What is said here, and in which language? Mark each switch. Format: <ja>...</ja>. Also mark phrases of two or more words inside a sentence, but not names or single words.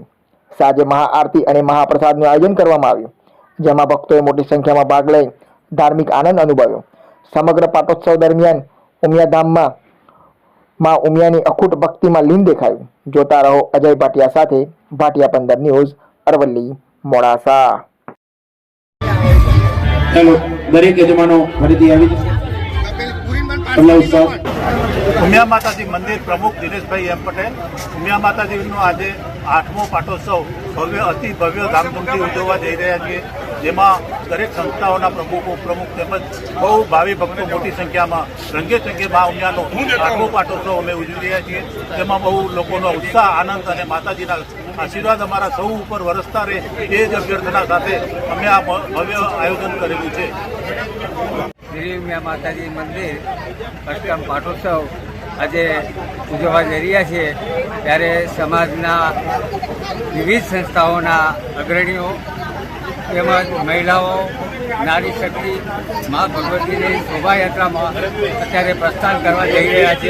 <gu>સાંજે મહાઆરતી અને મહાપ્રસાદનું આયોજન કરવામાં આવ્યું, જેમાં ભક્તોએ મોટી સંખ્યામાં ભાગ લઈ ધાર્મિક આનંદ અનુભવ્યો। સમગ્ર પાટોત્સવ દરમિયાન ઉમિયાધામમાં માં ઉમિયાની અખૂટ ભક્તિમાં લીન દેખાયું। જોતા રહો અજય ભાટિયા સાથે, ભાટિયા 15 ન્યૂઝ, અરવલ્લી, મોડાસા। ચલો દરેક યજમાનો ફરીથી આવી જશે। ઉમિયા માતાજી મંદિર પ્રમુખ દિનેશ ભાઈ એમ પટેલ। ઉમિયા માતાજી આજ 8મો પાટોત્સવ ભવ્ય અતિ ભવ્ય ધામધૂમથી ઉજવવા જઈ રહ્યા છીએ, જેમાં દરેક સંસ્થાઓના પ્રમુખ ઉપપ્રમુખ તેમજ બહુ ભાવી ભક્તો મોટી સંખ્યામાં રંગે ચંગે માં ઉમિયાનો 8મો પાટોત્સવ અમે ઉજવી રહ્યા છીએ, જેમાં બહુ લોકોનો ઉત્સાહ, આનંદ અને માતાજીના આશીર્વાદ અમારા સૌ પર વરસતા રહે એ જ અભ્યર્થના સાથે અમે આ ભવ્ય આયોજન કરેલું છે। શ્રી ઉમિયા માતાજી મંદિર 8મ પાટોત્સવ આજે ઉજવવા જઈ રહ્યા છે, ત્યારે સમાજના વિવિધ સંસ્થાઓના અગ્રણીઓ તેમજ મહિલાઓ નારી શક્તિ મા ભગવતીની શોભાયાત્રામાં અત્યારે પ્રસ્થાન કરવા જઈ રહ્યા છે।</gu>